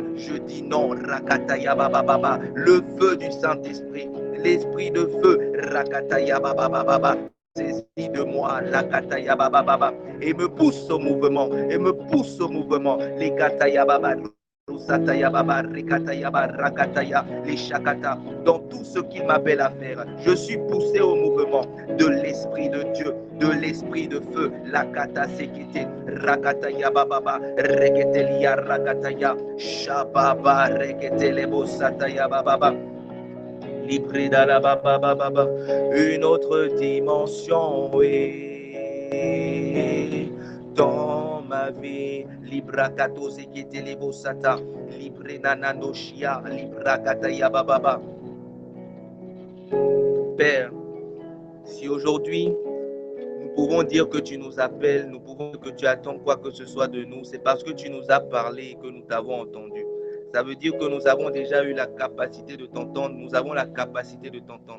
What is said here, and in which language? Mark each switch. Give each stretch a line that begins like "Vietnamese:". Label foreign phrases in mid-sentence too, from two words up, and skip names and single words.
French: Je dis non, Rakataya Baba, le feu du Saint-Esprit, l'esprit de feu, Rakataya Baba, saisis de moi, Lakataya Baba, et me pousse au mouvement, les Kataya Baba. Les Shakata, dans tout ce qu'il m'appelle à faire, je suis poussé au mouvement de l'esprit de Dieu, de l'esprit de feu, la kata sekete, rakataya bababa, reketelia rakataya, shababa, reketelebo sataya bababa. Libre la baba, une autre dimension, oui, dans ma vie. Libra kato zekete lebo sata, libre nanano shia, libra kataya baba. Père, si aujourd'hui nous pouvons dire que tu nous appelles, nous pouvons dire que tu attends quoi que ce soit de nous, c'est parce que tu nous as parlé et que nous t'avons entendu. Ça veut dire que nous avons déjà eu la capacité de t'entendre, nous avons la capacité de t'entendre.